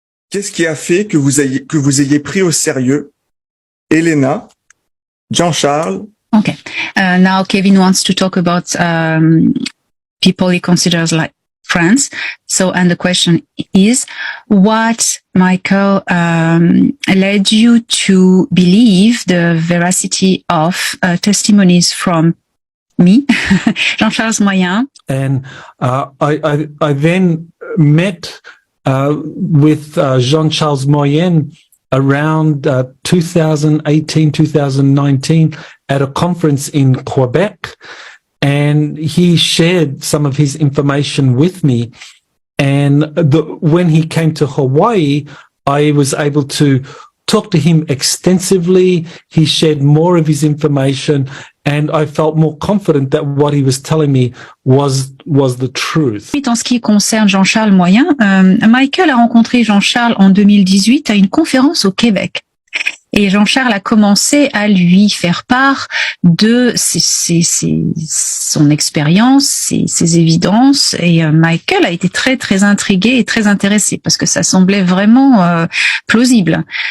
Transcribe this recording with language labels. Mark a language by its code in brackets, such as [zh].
[fr] qu'est-ce qui a fait que vous ayez pris au sérieux Elena, Jean-Charles? [en] Okay. Now Kevin wants to talk about people he considers like friends. So, and the question is, what, Michael, led you to believe the veracity of testimonies from me, Jean-Charles Moyen? And I then met with Jean-Charles Moyen around 2018, 2019 at a conference in Quebec. And he shared some of his information with me. And when he came to Hawaii, I was able to talk to him extensively. He shared more of his information, and I felt more confident that what he was telling me was the truth. [fr] En ce qui concerne Jean-Charles Moyen, Michael a rencontré Jean-Charles en 2018 à une conférence au Québec. Et Jean-Charles a commencé à lui faire part de son expérience, ses évidences. Et Michael a été très, très intrigué et très intéressé parce que ça semblait vraiment plausible.